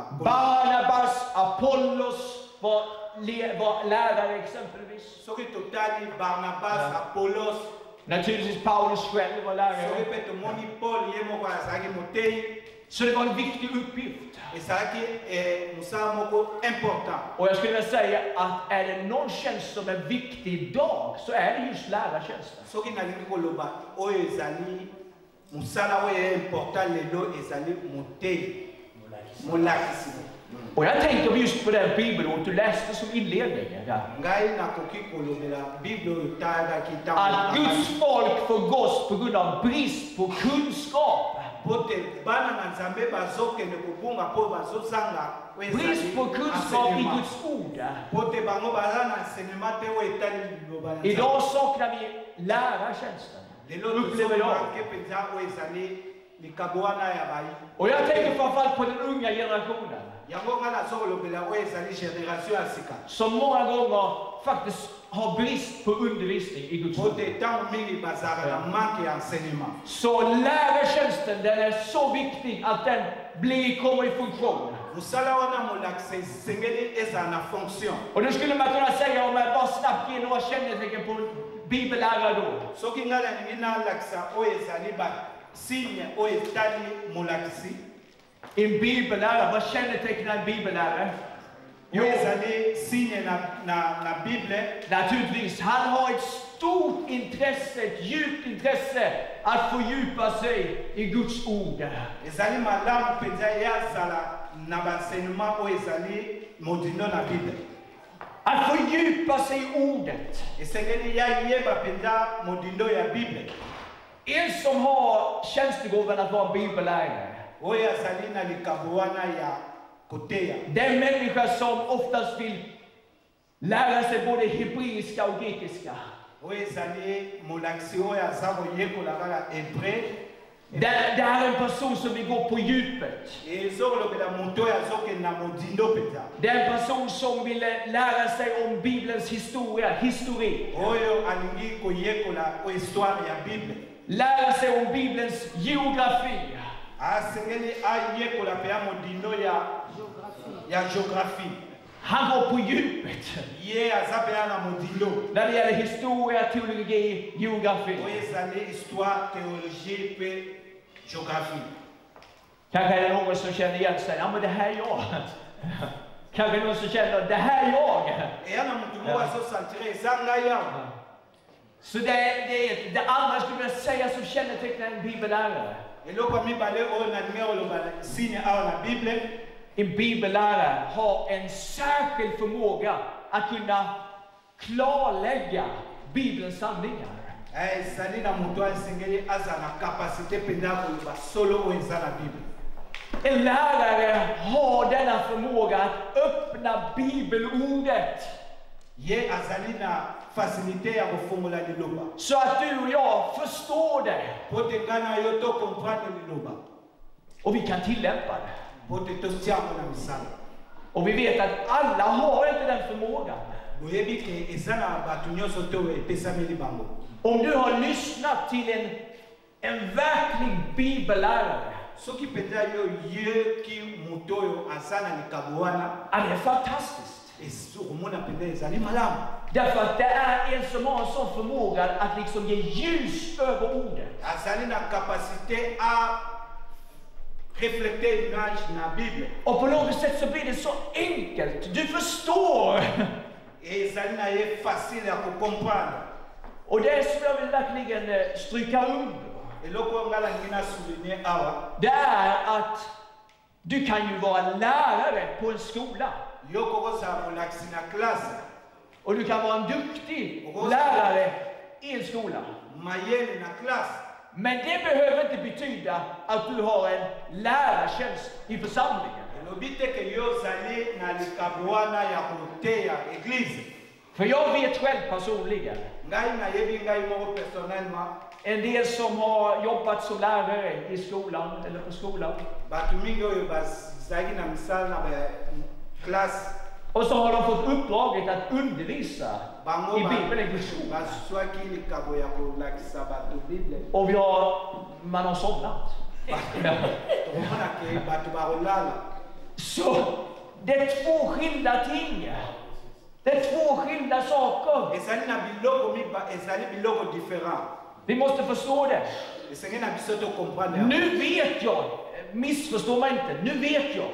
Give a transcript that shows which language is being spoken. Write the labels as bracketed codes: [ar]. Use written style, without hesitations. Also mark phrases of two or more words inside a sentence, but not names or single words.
[sv] Barnabas, Apollos var lärare exempelvis. [ln] Soki totali Barnabas, Apollos, [sv] Naturligtvis Paulus själv var [ln] soki [sv] lärare. [ln] pe tomoni Paul ye moko azalaki moteyi. [sv] Så det var en viktig uppgift. [ln] Ezalaki mosala moko important. [sv] Och jag skulle vilja säga att är det någon tjänst som är viktig idag så är det just lärartjänsten. [ln] Soki nalingi koloba oyo ezali mosala oyo important lelo ezali moteyi molakisi. [sv] Och jag tänker just på den bibelord du läste som inledning. [ln] Ngai nakoki kolobela Bible oyo talaki [sv] Att [ln] ntango [sv] Guds folk förgås på grund av brist på kunskap. [ln] pote bana na Nzambe bazokende kobunga po bazozanga oyo ezali [sv] Brist på kunskap i [ln] enseignement. [sv] Guds ord. [ln] Pote bango baza na enseignement te oyo etali liloba na Nzambe. [sv] Idag saknar vi lärartjänsten. [ln] Lelo [sv] Upplever jag. [ln] tozomanke mpenza oyo ezali likabo wana ya bai. [sv] Och jag tänker framförallt på den unga generationen. [ln] Yango nga nazokolobela oyo ezali génération ya sika. [sv] Som många gånger faktiskt har brist på undervisning i Guds ord. [ln] Pote ntango mingi bazalaka na manke ya enseignement. [sv] Så lärartjänsten, den är så viktig att den kommer i funktion. [ln] Mosala wana molakisa esengeli ezala na fonction. [sv] Och nu skulle man kunna säga, om jag bara snabbt ger några kännetecken på bibellärare då. [ln] Soki nga nalingi nalakisa oyo ezali basigne oyo etali molakisi. [sv] En bibellärare, vad kännetecknar en bibellärare? [ln] Oyo ezali signe na Bible. [sv] Naturligtvis, han har ett stort intresse, ett djupt intresse att fördjupa sig i Guds ord. [ln] ezali malamu mpenza yazala na baenseignement oyo ezali modindo na bible. [sv] Att fördjupa sig i ordet. [ln] esengeli yayeba mpenza modindo ya bible. [sv] En som har tjänstegåvan att vara bibellärare. [ln] oyo azali na likambo wana ya koteya. [sv] Den människa som oftast vill lära sig både hebreiska och grekiska. [ln] oyo ezali molakisi oyo aza koyekola kaka hébreu. [sv] Det här är en person som vill gå på djupet. [ln] ezokolobela moto oyo azokenda modindo mpenza. [sv] Det är en person som vill lära sig om Bibelns historik. [ln] oyo alingi koyekola o histoire ya bible. [sv] Lära sig om Bibelns geografi. [ln] asengeli ayekola mpe ya modindo ya géographie. [sv] Han går på djupet. [ln] ye aza mpe na modindo [sv] När det gäller historia, teologi, geografi. [ln] oyo ezali [fr] histoire théologie [ln] mpe géographie. [sv] Kanske är det någon som känner igen sig. Ja, men det här är jag. Kanske någon som känner, det här är jag. [ln] eya na motu moko azosantire eza ngai awa. [sv] Så det andra skulle jag säga som kännetecknar en bibellärare. [ln] eloko ya mibale oyo nalingi oloba signe awa na bible. [sv] En bibellärare har en särskild förmåga att kunna klarlägga Bibelns sanningar. [ln] ezali na moto oyo esengeli aza na kapasité mpenza koloba solo oyo eza na bible. [sv] En lärare har denna förmåga att öppna bibelordet. [ln] ye azali na facilité ya kofongola liloba [sv] Så att du och jag förstår det. [ln] po te ngai na yo tocomprendre liloba [sv] Och vi kan tillämpa det. [ln] po te totiango na misala. [sv] Och vi vet att alla har inte den förmågan. [ln] boyebi ke eza na bato nyonso te oyo epesameli bango. [sv] Om du har lyssnat till en verklig bibellärare. [ln] soki mpenza yo yeki moto oyo aza na likambo wana [sv] Ja, det är fantastiskt. [ln] okomona mpenza ezali malamu. [sv] Därför att det är en som har en sån förmåga att liksom ge ljus över ordet. [ln] azali na kapasité [fr] a refléter image [ln] na bible. [sv] Och på något sätt så blir det så enkelt. Du förstår. [ln] ezali na ye facile ya kocomprendre. [sv] Och det som jag vill verkligen stryka under. [ln] eloko oyo ngai nalingi na souligne awa [sv] Det är att du kan ju vara lärare på en skola. [ln] yo kokozala molakisi na klasse [sv] Och du kan vara en duktig lärare i en skola. [ln] mayele na klasse. [sv] Men det behöver inte betyda att du har en lärartjänst i församlingen. [ln] elobi te ke yo ozali na likambo wana ya koteya eglize. [sv] För jag vet själv personligen [ln] ngai nayebi ngai moko personnellement [sv] en del som har jobbat som lärare i skolan eller på skolan. [ln] bato mingi oyo bazalaki na misala na klasse [sv] Och så har de fått uppdraget att undervisa [ln] bango [sv] i Bibeln. Guds ord. [ln] bazwaki likambo ya kolakisa bato bible. [sv] Och man har somnat. [ln] tokomona ke bato bakolala. [sv] Så det är två skilda ting. Det är två skilda saker. [ln] ezali na biloko ezali biloko différent. [sv] Vi måste förstå det. [ln] esengeli na biso tocomprendre. [sv] Nu vet jag, missförstå mig inte, nu vet jag.